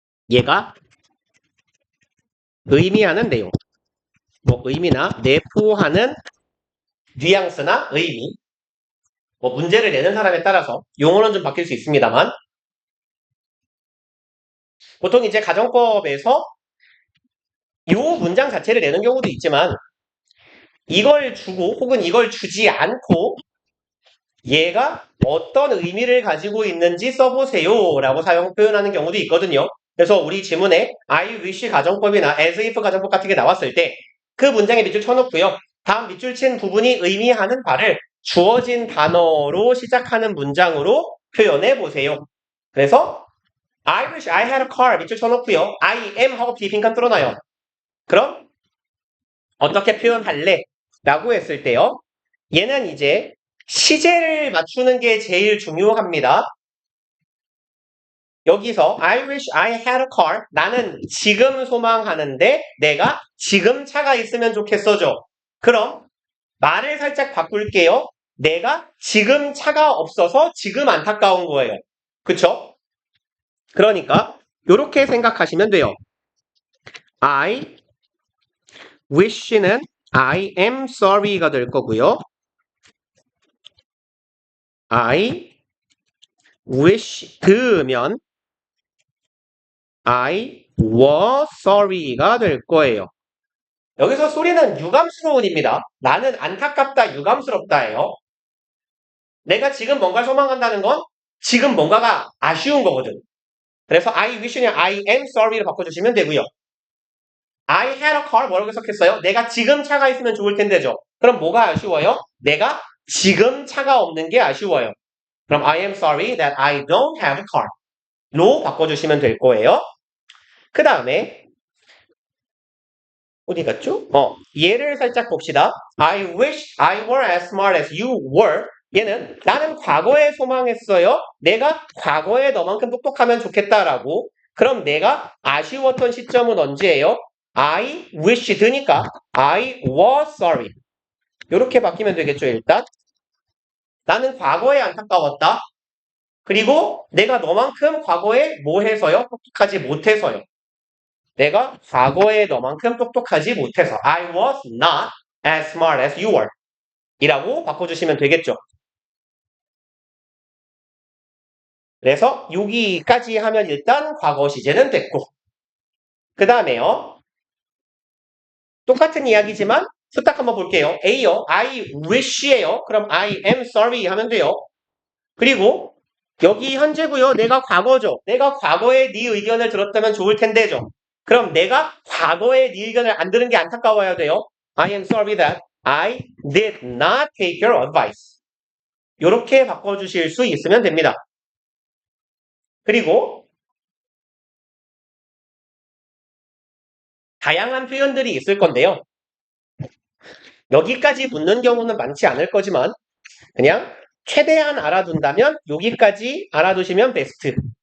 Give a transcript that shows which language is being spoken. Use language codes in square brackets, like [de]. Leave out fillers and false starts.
[ko] 얘가 의미하는 내용, 뭐 의미나 내포하는 뉘앙스나 의미, 뭐 문제를 내는 사람에 따라서 용어는 좀 바뀔 수 있습니다만 보통 이제 가정법에서 이 문장 자체를 내는 경우도 있지만 이걸 주고 혹은 이걸 주지 않고 얘가 어떤 의미를 가지고 있는지 써보세요 라고 사용 표현하는 경우도 있거든요. 그래서 우리 지문에 I wish 가정법이나 as if 가정법 같은 게 나왔을 때 그 문장에 밑줄 쳐놓고요. 다음 밑줄 친 부분이 의미하는 바를 주어진 단어로 시작하는 문장으로 표현해 보세요. 그래서 [en] I wish I had a car [ko] 밑줄 쳐놓고요. I am 하고 비빈칸 뚫어놔요. 그럼 어떻게 표현할래? 라고 했을 때요. 얘는 이제 시제를 맞추는 게 제일 중요합니다. [en] 여기서 I wish I had a car. [ko] 나는 지금 소망하는데 내가 지금 차가 있으면 좋겠어죠. 그럼 말을 살짝 바꿀게요. 내가 지금 차가 없어서 지금 안타까운 거예요. 그쵸? 그러니까 이렇게 생각하시면 돼요. I wish는 [en] I am sorry [ko] 가 될 거고요. I wish 드으면 [en] I was sorry [ko] 가 될 거예요. 여기서 소리는 유감스러운입니다. 나는 안타깝다, 유감스럽다예요. 내가 지금 뭔가를 소망한다는 건 지금 뭔가가 아쉬운 거거든. 그래서 I wish는 [en] I am sorry [ko] 로 바꿔주시면 되고요. [en] I had a car [ko] 뭐라고 해석했어요? 내가 지금 차가 있으면 좋을 텐데죠. 그럼 뭐가 아쉬워요? 내가 지금 차가 없는 게 아쉬워요. 그럼 [en] I am sorry that I don't have a car [ko] 로 바꿔주시면 될 거예요. 그 다음에 어디 갔죠? 얘를 살짝 봅시다. [en] I wish I were as smart as you were. [ko] 얘는 나는 과거에 소망했어요. 내가 과거에 너만큼 똑똑하면 좋겠다라고. 그럼 내가 아쉬웠던 시점은 언제예요? I wish 드니까 [en] I was sorry. [ko] 이렇게 바뀌면 되겠죠, 일단. 나는 과거에 안타까웠다. 그리고 내가 너만큼 과거에 뭐 해서요? 똑똑하지 못해서요. 내가 과거에 너만큼 똑똑하지 못해서 [en] I was not as smart as you were [ko] 이라고 바꿔주시면 되겠죠. 그래서 여기까지 하면 일단 과거 시제는 됐고 그 다음에요. 똑같은 이야기지만 수탁 한번 볼게요. A요. I wish예요. 그럼 [en] I am sorry [ko] 하면 돼요. 그리고 여기 현재고요. 내가 과거죠. 내가 과거에 네 의견을 들었다면 좋을 텐데죠. 그럼 내가 과거에 네 의견을 안 들은 게 안타까워야 돼요. [en] I am sorry that I did not take your advice. [ko] 이렇게 바꿔주실 수 있으면 됩니다. 그리고 다양한 표현들이 있을 건데요. 여기까지 붙는 경우는 많지 않을 거지만 그냥 최대한 알아둔다면 여기까지 알아두시면 베스트.